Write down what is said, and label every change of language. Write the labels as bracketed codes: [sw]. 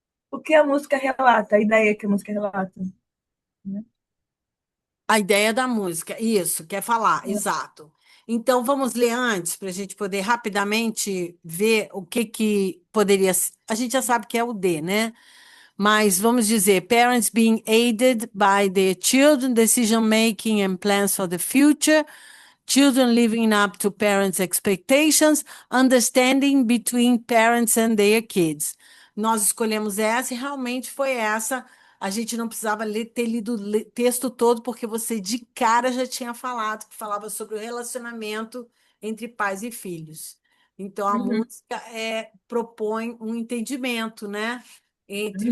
[pt] o que a música relata, a ideia que a música relata, né? A ideia da música, isso, quer falar, exato. Então, vamos ler antes, para a gente poder rapidamente ver o que que poderia. A gente já sabe que é o D, né? Mas vamos dizer, [en] parents being aided by their children decision making and plans for the future, children living up to parents' expectations, understanding between parents and their kids. [pt] Nós escolhemos essa e realmente foi essa. A gente não precisava ter lido o texto todo, porque você de cara já tinha falado que falava sobre o relacionamento entre pais e filhos. Então, a Uhum, música propõe um entendimento, né, entre